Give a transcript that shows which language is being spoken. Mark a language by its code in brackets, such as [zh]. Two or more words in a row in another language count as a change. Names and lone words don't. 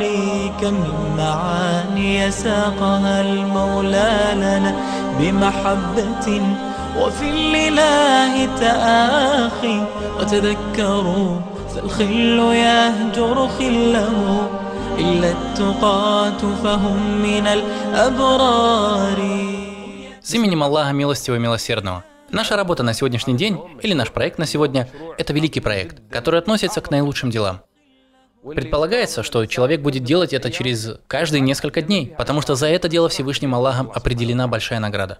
[ar] كم من معاني ساقها المولى لنا بمحبة وفي الإله تآخي، وتذكروا فالخل يهجر خله، إلا التقاة فهم من الأبرار. [ru] С именем Аллаха Милостивого и Милосердного. Наша работа на сегодняшний день, или наш проект на сегодня, это великий проект, который относится к наилучшим делам. Предполагается, что человек будет делать это через каждые несколько дней, потому что за это дело Всевышним Аллахом определена большая награда.